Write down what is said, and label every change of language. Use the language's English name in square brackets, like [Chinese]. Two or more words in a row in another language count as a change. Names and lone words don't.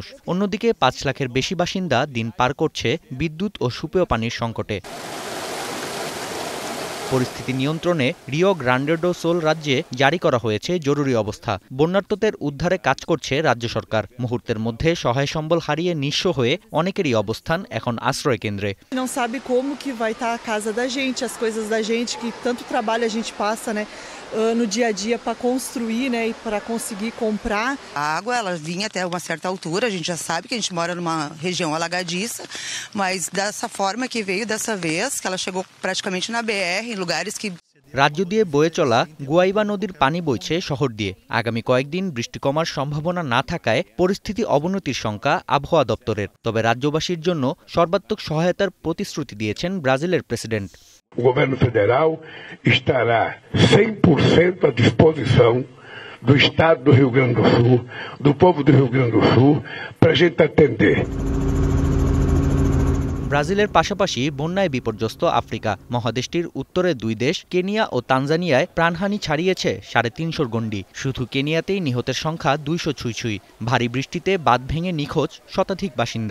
[Bangla] অন্যদিকে ৫ লাখের বেশি বাসিন্দা দিন পার করছে বিদ্যুৎ ও সুপেয় পানির সংকটে। পরিস্থিতি নিয়ন্ত্রণে রিও গ্রান্ডে ডো সুল রাজ্যে জারি করা হয়েছে জরুরি অবস্থা। বন্যার্তদের উদ্ধারে কাজ করছে রাজ্য সরকার। মুহূর্তের মধ্যে সহায় সম্বল হারিয়ে নিঃস্ব হয়ে অনেকেরই অবস্থান এখন আশ্রয় কেন্দ্রে। [Portuguese] Não sabe como que vai estar a casa da gente, as coisas da gente, que tanto trabalho a gente passa, né, no dia a dia para construir, né, e para conseguir comprar. A água ela vinha até uma certa altura, a gente já sabe que a gente mora numa região alagadiça, mas dessa forma que veio dessa vez, que ela chegou praticamente na BR, em lugares que [Bangla] রাজ্য দিয়ে বয়ে চলা গুয়াইবা নদীর পানি বইছে শহর দিয়ে। আগামী কয়েকদিন বৃষ্টি কমার সম্ভাবনা না থাকায় পরিস্থিতি অবনতির শঙ্কা আবহাওয়া দপ্তরের। তবে রাজ্যবাসীর জন্য সর্বাত্মক সহায়তার প্রতিশ্রুতি দিয়েছেন ব্রাজিলের প্রেসিডেন্ট। [Portuguese] O governo federal estará 100% à disposição do Estado do Rio Grande do Sul, do povo do Rio Grande do Sul, para a gente atender. [Bangla] ব্রাজিলের পাশাপাশি বন্যায় বিপর্যস্ত আফ্রিকা মহাদেশটির উত্তরে দুই দেশ কেনিয়া ও তানজানিয়ায় প্রাণহানি ছাড়িয়েছে ৩৫০ গণ্ডি। শুধু কেনিয়াতেই নিহতের সংখ্যা ২০০ ছুঁই। ভারী বৃষ্টিতে বাঁধ ভেঙে নিখোঁজ শতাধিক বাসিন্দা।